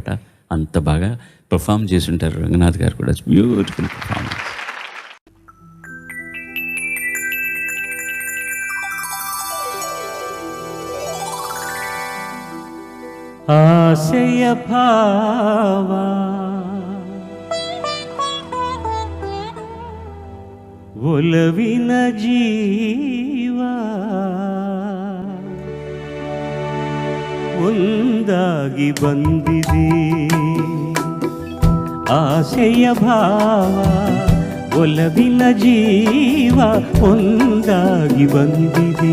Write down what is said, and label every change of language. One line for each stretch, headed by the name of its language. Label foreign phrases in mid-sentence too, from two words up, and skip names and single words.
Telugu: అంత బాగా పర్ఫామ్ చేసి ఉంటారు రంగనాథ్ గారు కూడా. బ్యూటిఫుల్ పర్ఫార్మెన్స్.
Kannada: ಆಸೆಯ ಭಾವ ಒಲವಿನ ಜೀವ ಒಂದಾಗಿ ಬಂದಿದೆ, ಆಸೆಯ ಭಾವ ಒಲವಿನ ಜೀವ ಒಂದಾಗಿ ಬಂದಿದೆ.